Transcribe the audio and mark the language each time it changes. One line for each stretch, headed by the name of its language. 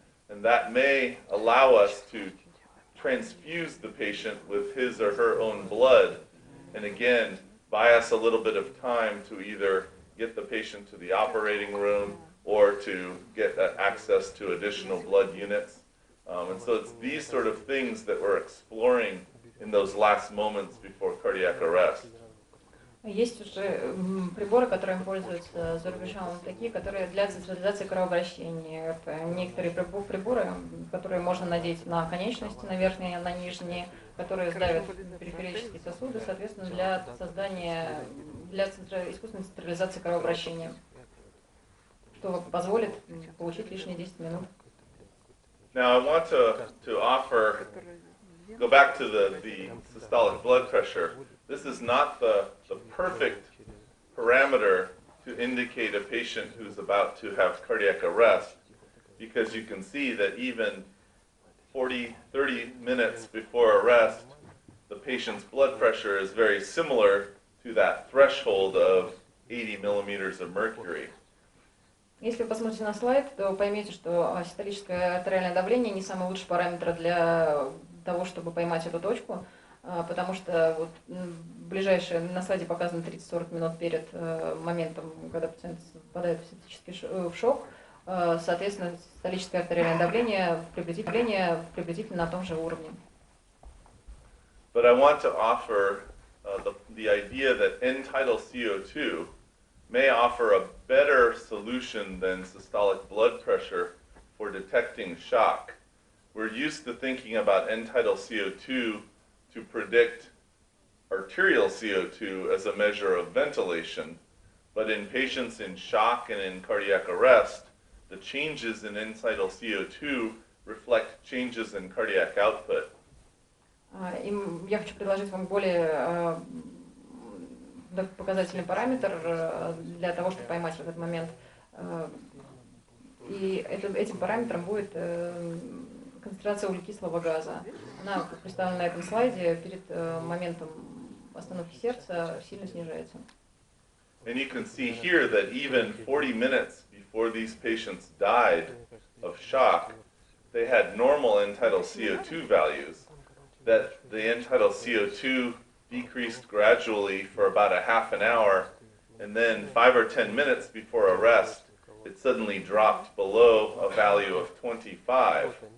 English: And that may allow us to transfuse the patient with his or her own blood, and again, buy us a little bit of time to either get the patient to the operating room or to get access to additional blood units. And so it's these sort of things that we're exploring in those last moments before cardiac arrest.
Russian: Есть уже приборы, которыми пользуются за рубежом, такие, которые для централизации кровообращения. Это некоторые приборы, которые можно надеть на конечности, на верхние, на нижние, которые сдавят периферические сосуды, соответственно, для создания, искусственной централизации кровообращения, что позволит получить лишние 10 минут.
English: Now I want to offer, go back to the systolic blood pressure. This is not the perfect parameter to indicate a patient who's about to have cardiac arrest, because you can see that even 30 minutes before arrest, the patient's blood pressure is very similar to that threshold of 80 millimeters of mercury.
Russian: Если вы посмотрите на слайд, то поймете, что систолическое артериальное давление не самый лучший параметр для того, чтобы поймать эту точку, потому что вот ближайшее на слайде показано 30-40 минут перед моментом, когда пациент впадает в септический шок, соответственно, систолическое артериальное давление приблизительно на том же уровне.
English: But I want to offer the idea that end-tidal CO2 may offer a better solution than systolic blood pressure for detecting shock. We're used to thinking about end-tidal CO2 to predict arterial CO2 as a measure of ventilation, but in patients in shock and in cardiac arrest, the changes in end-tidal CO2 reflect changes in cardiac output.
Russian: Я хочу предложить вам более показательный параметр для того, чтобы поймать в этот момент. И этим параметром будет концентрация углекислого газа. Она, как представлена на этом слайде, перед моментом остановки сердца сильно снижается.
English: And you can see here that even 40 minutes before these patients died of shock, they had normal end-tidal CO2 values, that the end-tidal CO2 decreased gradually for about a half an hour, and then 5 or 10 minutes before arrest, it suddenly dropped below a value of 25,